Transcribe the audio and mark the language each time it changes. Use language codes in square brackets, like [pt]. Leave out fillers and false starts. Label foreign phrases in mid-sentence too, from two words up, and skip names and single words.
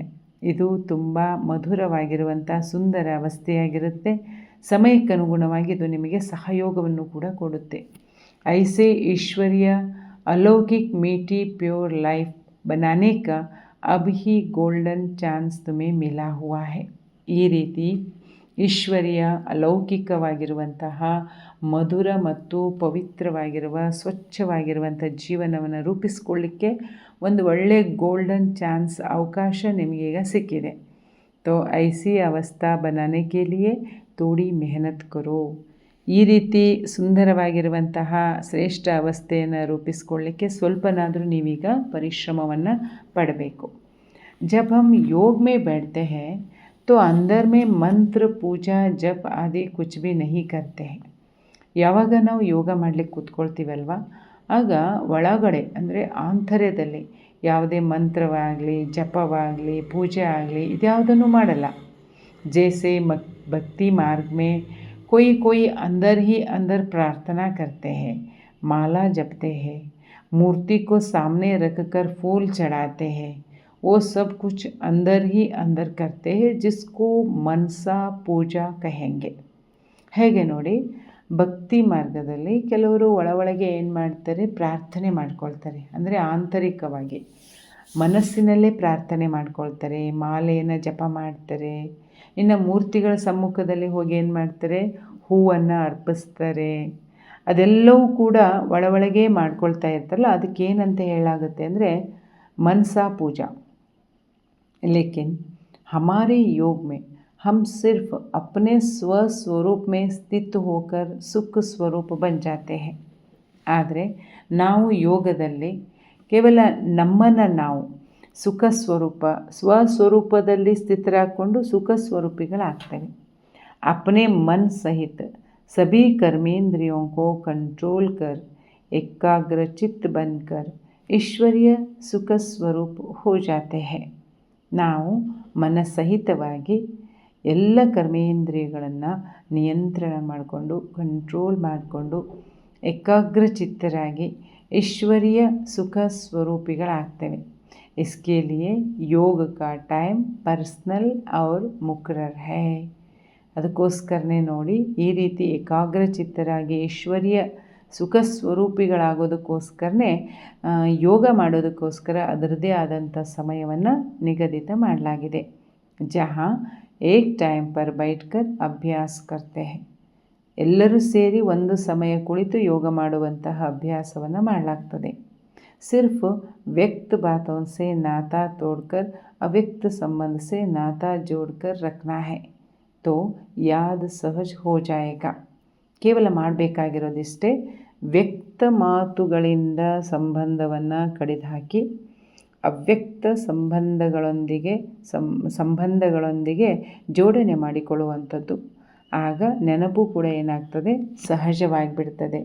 [kn] ಇದು ತುಂಬ ಮಧುರವಾಗಿರುವಂಥ ಸುಂದರ ಅವಸ್ಥೆಯಾಗಿರುತ್ತೆ. ಸಮಯಕ್ಕನುಗುಣವಾಗಿ ಇದು ನಿಮಗೆ ಸಹಯೋಗವನ್ನು ಕೂಡ ಕೊಡುತ್ತೆ. [hi] ऐसे ईश्वरीय अलौकिक मीठी [en] pure life [hi] बनाने का अब ही [en] golden chance [hi] तुम्हें मिला हुआ है. [kn] ಈ ರೀತಿ ಈಶ್ವರ್ಯ ಅಲೌಕಿಕವಾಗಿರುವಂತಹ ಮಧುರ ಮತ್ತು ಪವಿತ್ರವಾಗಿರುವ ಸ್ವಚ್ಛವಾಗಿರುವಂಥ ಜೀವನವನ್ನು ರೂಪಿಸ್ಕೊಳ್ಳಿಕ್ಕೆ ಒಂದು ಒಳ್ಳೆಯ [en] golden chance [kn] ಅವಕಾಶ ನಿಮಗೀಗ ಸಿಕ್ಕಿದೆ. [hi] तो ऐसी अवस्था बनाने के लिए थोड़ी मेहनत करो. [kn] ಈ ರೀತಿ ಸುಂದರವಾಗಿರುವಂತಹ ಶ್ರೇಷ್ಠ ಅವಸ್ಥೆಯನ್ನು ರೂಪಿಸ್ಕೊಳ್ಳಿಕ್ಕೆ ಸ್ವಲ್ಪನಾದರೂ ನೀವೀಗ ಪರಿಶ್ರಮವನ್ನು ಪಡಬೇಕು. [hi] जब हम योग में बैठते हैं तो अंदर में मंत्र पूजा जप आदि कुछ भी नहीं करते हैं. [kn] ಯಾವಾಗ ನಾವು ಯೋಗ ಮಾಡಲಿಕ್ಕೆ ಕೂತ್ಕೊಳ್ತೀವಲ್ವ, ಆಗ ಒಳಗಡೆ ಅಂದರೆ ಆಂತರ್ಯದಲ್ಲಿ ಯಾವುದೇ ಮಂತ್ರವಾಗಲಿ ಜಪವಾಗಲಿ ಪೂಜೆ ಆಗಲಿ ಇದ್ಯಾವುದನ್ನು ಮಾಡಲ್ಲ. [hi] जैसे भक्ति मार्ग में कोई अंदर ही अंदर प्रार्थना करते हैं, माला जपते हैं, मूर्ति को सामने रख कर फूल चढ़ाते हैं. वो सब कुछ अंदर ही अंदर करते हैं जिसको मनसा पूजा कहेंगे. [kn] ಹೇಗೆ ನೋಡಿ, ಭಕ್ತಿ ಮಾರ್ಗದಲ್ಲಿ ಕೆಲವರು ಒಳಗೆ ಏನು ಮಾಡ್ತಾರೆ, ಪ್ರಾರ್ಥನೆ ಮಾಡ್ಕೊಳ್ತಾರೆ. ಅಂದರೆ ಆಂತರಿಕವಾಗಿ ಮನಸ್ಸಿನಲ್ಲೇ ಪ್ರಾರ್ಥನೆ ಮಾಡ್ಕೊಳ್ತಾರೆ, ಮಾಲೆಯನ್ನು ಜಪ ಮಾಡ್ತಾರೆ. ಇನ್ನು ಮೂರ್ತಿಗಳ ಸಮ್ಮುಖದಲ್ಲಿ ಹೋಗಿ ಏನು ಮಾಡ್ತಾರೆ, ಹೂವನ್ನು ಅರ್ಪಿಸ್ತಾರೆ. ಅದೆಲ್ಲವೂ ಕೂಡ ಒಳಗೆ ಮಾಡ್ಕೊಳ್ತಾ ಇರ್ತಾರಲ್ಲ, ಅದಕ್ಕೇನಂತ ಹೇಳಾಗುತ್ತೆ ಅಂದರೆ [hi] मनसा पूजा. लेकिन हमारे योग में हम सिर्फ अपने स्वस्वरूप में स्थित होकर सुख स्वरूप बन जाते हैं. [kn] ಆದರೆ ನಾವು ಯೋಗದಲ್ಲಿ ಕೇವಲ ನಮ್ಮನ್ನು ನಾವು ಸುಖ ಸ್ವರೂಪ ಸ್ವಸ್ವರೂಪದಲ್ಲಿ ಸ್ಥಿತರಾಗಿಕೊಂಡು ಸುಖ ಸ್ವರೂಪಿಗಳಾಗ್ತೇವೆ. [hi] अपने मन सहित सभी कर्मेंद्रियों को कंट्रोल कर एकाग्रचित्त बनकर ईश्वरीय सुख स्वरूप हो जाते हैं. [kn] ನಾವು ಮನಸಹಿತವಾಗಿ ಎಲ್ಲ ಕರ್ಮೇಂದ್ರಿಯಗಳನ್ನು ನಿಯಂತ್ರಣ ಮಾಡಿಕೊಂಡು ಕಂಟ್ರೋಲ್ ಮಾಡಿಕೊಂಡು ಏಕಾಗ್ರಚಿತ್ತರಾಗಿ ಈಶ್ವರ್ಯ ಸುಖ ಸ್ವರೂಪಿಗಳಾಗ್ತೇವೆ. [hi] इसके लिए योग का [en] time personal [hi] और मुकर्रर है. [kn] ಅದಕ್ಕೋಸ್ಕರನೇ ನೋಡಿ, ಈ ರೀತಿ ಏಕಾಗ್ರಚಿತ್ತರಾಗಿ ಈಶ್ವರ್ಯ ಸುಖ ಸ್ವರೂಪಿಗಳಾಗೋದಕ್ಕೋಸ್ಕರನೇ ಯೋಗ ಮಾಡೋದಕ್ಕೋಸ್ಕರ ಅದರದ್ದೇ ಆದಂಥ ಸಮಯವನ್ನು ನಿಗದಿತ ಮಾಡಲಾಗಿದೆ. [hi] जहाँ एक टाइम पर बैठकर अभ्यास करते हैं. [kn] ಎಲ್ಲರೂ ಸೇರಿ ಒಂದು ಸಮಯ ಕುಳಿತು ಯೋಗ ಮಾಡುವಂತಹ ಅಭ್ಯಾಸವನ್ನು ಮಾಡಲಾಗ್ತದೆ. [hi] सिर्फ व्यक्त बातों से नाता तोड़कर अव्यक्त संबंध से नाता जोड़कर रखना है तो याद सहज हो जाएगा. [kn] ಕೇವಲ ಮಾಡಬೇಕಾಗಿರೋದಿಷ್ಟೇ, ವ್ಯಕ್ತ ಮಾತುಗಳಿಂದ ಸಂಬಂಧವನ್ನು ಕಡಿದುಹಾಕಿ ಅವ್ಯಕ್ತ ಸಂಬಂಧಗಳೊಂದಿಗೆ ಜೋಡಣೆ ಮಾಡಿಕೊಳ್ಳುವಂಥದ್ದು. ಆಗ ನೆನಪು ಕೂಡ ಏನಾಗ್ತದೆ, ಸಹಜವಾಗಿಬಿಡ್ತದೆ.